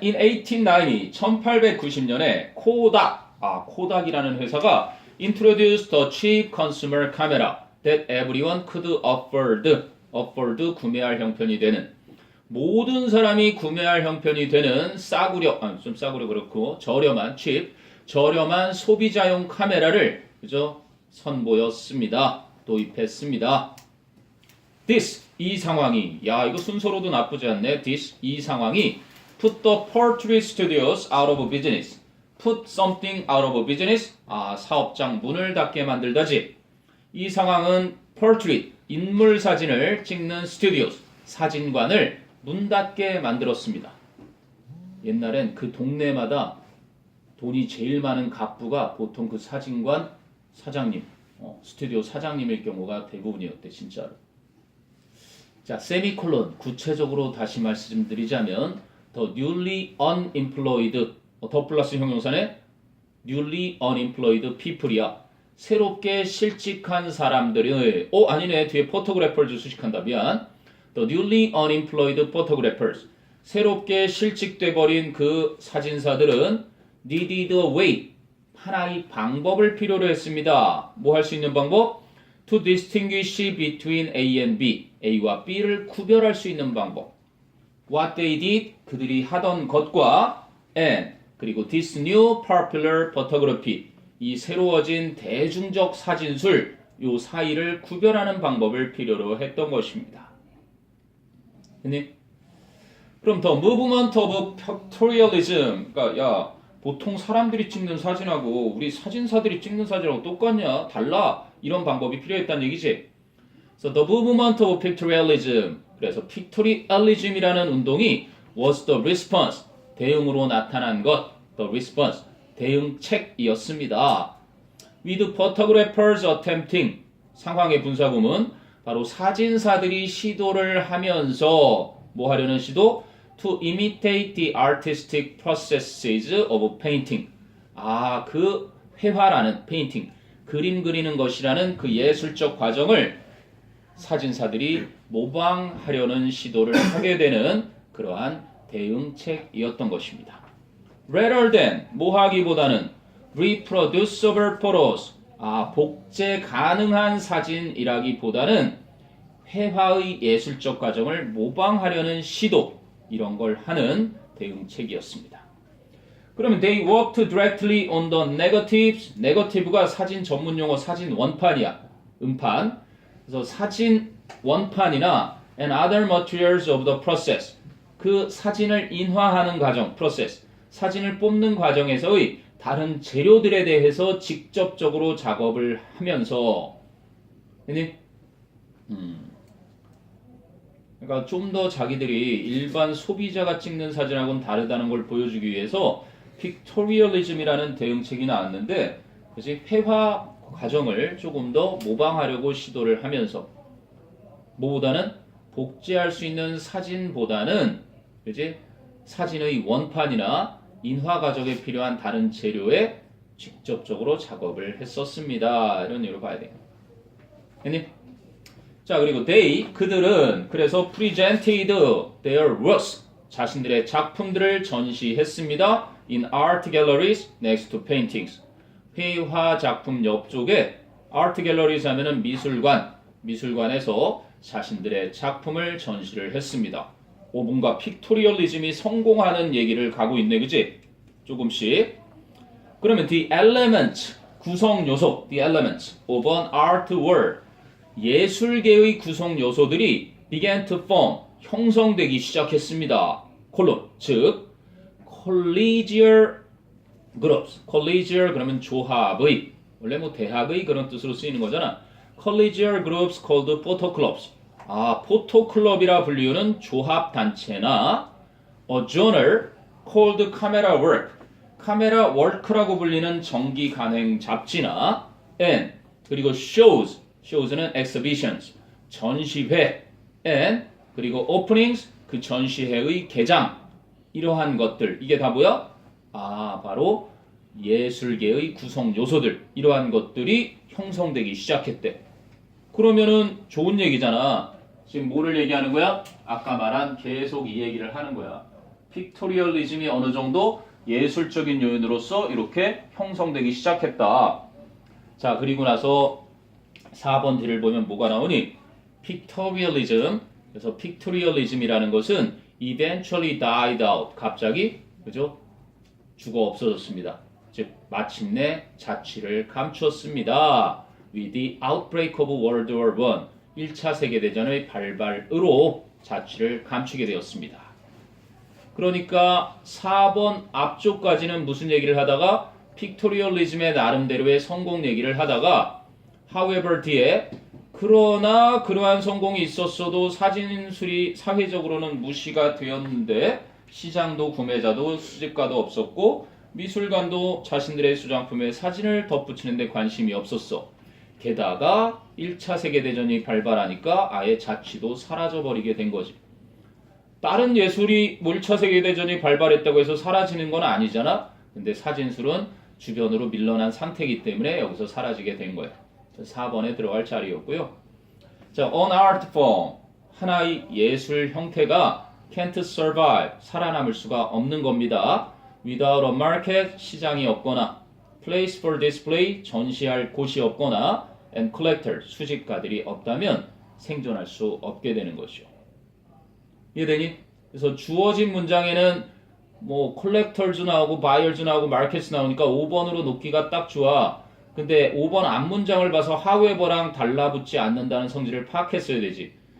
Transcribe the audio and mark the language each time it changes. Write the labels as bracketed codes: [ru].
[en] In 1890, [ko] 1890년에 코닥이라는 회사가 [en] introduced a cheap consumer camera that everyone could afford [ko] 구매할 형편이 되는 모든 사람이 구매할 형편이 되는 좀 싸구려 그렇고 저렴한 소비자용 카메라를 그죠? 선보였습니다. 도입했습니다. 이 상황이 이거 순서로도 나쁘지 않네. 이 상황이 [en] put the portrait studios out of business. put something out of business. [ko] 사업장 문을 닫게 만들다지. 이 상황은 portrait, 인물 사진을 찍는 studios, 사진관을 문 닫게 만들었습니다. 옛날엔 그 동네마다 돈이 제일 많은 갑부가 보통 그 사진관 사장님, 스튜디오 사장님일 경우가 대부분이었대, 진짜로. 자, 세미콜론 구체적으로 다시 말씀드리자면 [en] the newly unemployed [ko] 더 플러스 형용사네 [en] newly unemployed people이야. [ko] 새롭게 실직한 사람들의 아니네 뒤에 photographers 수식한다. 미안. [en] the newly unemployed photographers [ko] 새롭게 실직돼 버린 그 사진사들은 [en] needed a way [ko] 하나의 방법을 필요로 했습니다. 뭐 할 수 있는 방법? [en] to distinguish between A and B [ko] A와 B를 구별할 수 있는 방법. [en] What they did [ko] 그들이 하던 것과 and 그리고 [en] this new popular photography [ko] 이 새로워진 대중적 사진술 요 사이를 구별하는 방법을 필요로 했던 것입니다. 그럼 더 [en] movement of pictorialism [ko] 그러니까 보통 사람들이 찍는 사진하고 우리 사진사들이 찍는 사진하고 똑같냐? 달라. 이런 방법이 필요했다는 얘기지. [en] So the movement of pictorialism 그래서 pictorialism이라는 운동이 was the response [ko] 대응으로 나타난 것 [en] the response [ko] 대응책이었습니다. [en] With photographers attempting [ko] 상황의 분사구문 바로 사진사들이 시도를 하면서 뭐 하려는 시도? [en] To imitate the artistic processes of painting. [ko] 그 회화라는 painting, 그림 그리는 것이라는 그 예술적 과정을 사진사들이 모방하려는 시도를 하게 되는 그러한 대응책이었던 것입니다. [en] Rather than, [ko] 뭐 하기보다는 [en] reproducible photos, [ko] 복제 가능한 사진이라기보다는 회화의 예술적 과정을 모방하려는 시도, 이런 걸 하는 대응책이었습니다. [en] 그러면 they worked directly on the negatives. [ko] negative가 사진 전문 용어 사진 원판이야. 음판. 그래서 사진 원판이나 [en] and other materials of the process. [ko] 그 사진을 인화하는 과정, process. 사진을 뽑는 과정에서의 다른 재료들에 대해서 직접적으로 작업을 하면서 그러니까 좀 더 자기들이 일반 소비자가 찍는 사진하고는 다르다는 걸 보여주기 위해서 픽토리얼리즘이라는 대응책이 나왔는데 그치? 회화 과정을 조금 더 모방하려고 시도를 하면서 뭐보다는 복제할 수 있는 사진보다는 그치? 사진의 원판이나 인화 과정에 필요한 다른 재료에 직접적으로 작업을 했었습니다. 이런 의미로 봐야 돼요. 됐니? 자, 그리고 그들은 그래서 [en] presented their works, [ko] 자신들의 작품들을 전시했습니다. [en] in art galleries next to paintings. [ko] 회화 작품 옆쪽에 art galleries 하면은 미술관에서 자신들의 작품을 전시를 했습니다. 뭔가 픽토리얼리즘이 성공하는 얘기를 가고 있네, 그지? 조금씩. [en] 그러면 the element, [ko] 구성 요소, [en] the element of an art world. [ko] 예술계의 구성 요소들이 [en] began to form, [ko] 형성되기 시작했습니다. 즉 [en] collegial groups, [ko] collegial 그러면 조합의, 원래 뭐 대학의 그런 뜻으로 쓰이는 거잖아. [en] collegial groups called photo clubs. [ko] 포토 클럽이라 불리우는 조합 단체나 [en] a journal called camera work. [ko] 카메라 워크라고 불리는 정기 간행 잡지나 and 그리고 shows는 exhibitions 전시회 and 그리고 openings 그 전시회의 개장 이러한 것들 이게 다 뭐야? 바로 예술계의 구성 요소들 이러한 것들이 형성되기 시작했대. 그러면은 좋은 얘기잖아. 지금 뭐를 얘기하는 거야? 아까 말한 계속 이 얘기를 하는 거야. 픽토리얼리즘이 어느 정도 예술적인 요인으로서 이렇게 형성되기 시작했다. 자, 그리고 나서 4번 뒤를 보면 뭐가 나오니? 픽토리얼리즘. 그래서 픽토리얼리즘이라는 것은 [en] eventually died out. [ko] 갑자기, 그죠? 죽어 없어졌습니다. 즉, 마침내 자취를 감추었습니다. [en] With the outbreak of World War I. [ko] 1차 세계대전의 발발으로 자취를 감추게 되었습니다. 그러니까 4번 앞쪽까지는 무슨 얘기를 하다가 픽토리얼리즘의 나름대로의 성공 얘기를 하다가 however 뒤에 그러나 그러한 성공이 있었어도 사진술이 사회적으로는 무시가 되었는데 시장도 구매자도 수집가도 없었고 미술관도 자신들의 수장품에 사진을 덧붙이는 데 관심이 없었어. 게다가 1차 세계대전이 발발하니까 아예 자취도 사라져버리게 된 거지. 다른 예술이 1차 세계대전이 발발했다고 해서 사라지는 건 아니잖아. 근데 사진술은 주변으로 밀려난 상태이기 때문에 여기서 사라지게 된 거야. 4번에 들어갈 자리였고요. 자, [en] an art form. [ko] 하나의 예술 형태가 [en] can't survive. [ko] 살아남을 수가 없는 겁니다. [en] without a market. [ko] 시장이 없거나 [en] place for display. [ko] 전시할 곳이 없거나 [en] and collector. [ko] 수집가들이 없다면 생존할 수 없게 되는 것이죠. 이해되니? 그래서 주어진 문장에는 뭐 collectors 나오고 buyers 나오고 markets 나오니까 5번으로 놓기가 딱 좋아. 근데 5번 앞문장을 봐서 however랑 달라붙지 않는다는 성질을 파악했어야 되지.